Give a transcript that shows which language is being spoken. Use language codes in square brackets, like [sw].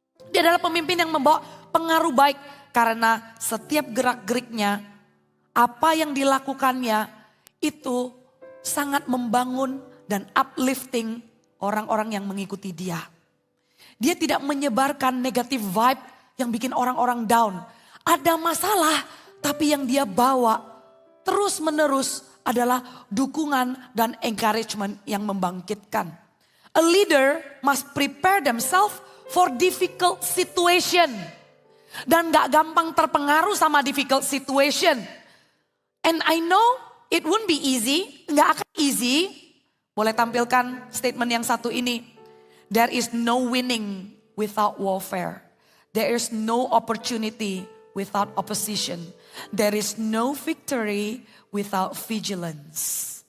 [id] Dia adalah pemimpin yang membawa pengaruh baik karena setiap gerak-geriknya, apa yang dilakukannya itu sangat membangun dan uplifting orang-orang yang mengikuti dia. Dia tidak menyebarkan negative vibe yang bikin orang-orang down. Ada masalah tapi yang dia bawa terus menerus adalah dukungan dan encouragement yang membangkitkan. [en] A leader must prepare themselves for difficult situation. [id] Dan gak gampang terpengaruh sama difficult situation. [en] And I know it won't be easy, [id] gak akan easy. Boleh tampilkan statement yang satu ini. [en] There is no winning without warfare. There is no opportunity without opposition. There is no victory without vigilance.